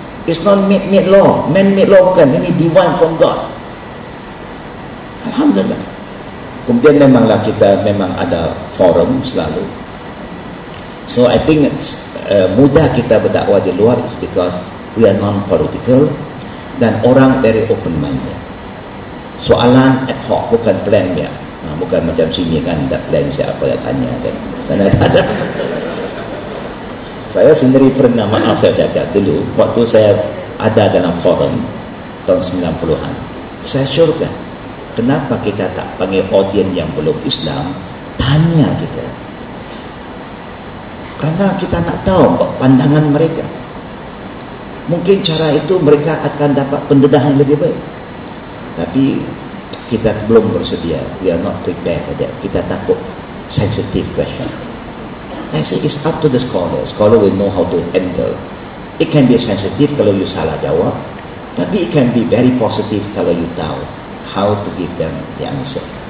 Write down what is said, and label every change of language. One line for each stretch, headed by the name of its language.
English: It's not made law, man-made law,
Malay: bukan. Ini
English: divine from God. Alhamdulillah.
Malay: Kemudian memanglah kita memang ada forum selalu.
English: So I think
Malay: mudah kita berdakwah di luar
English: is because we are non-political
Malay: dan orang
English: very open-minded.
Malay: Soalan ad hoc, bukan plan ya. Bukan macam sini kan, ada plan siapa yang tanya kan. Sana tak ada. Saya sendiri pernah, maaf saya cakap dulu, waktu saya ada dalam forum tahun 90-an, saya syurga, kenapa kita tak panggil audiens yang belum Islam, tanya kita. Kerana kita nak tahu pandangan mereka. Mungkin cara itu mereka akan dapat pendedahan lebih baik. Tapi kita belum bersedia.
English: We are not prepared for that.
Malay: Kita takut
English: sensitive question. I say it's up to the scholar. Scholar will know how to handle. It can be sensitive kalau you
Malay: salah jawab, tapi
English: it can be very positive kalau you
Malay: tahu
English: how to give them the answer.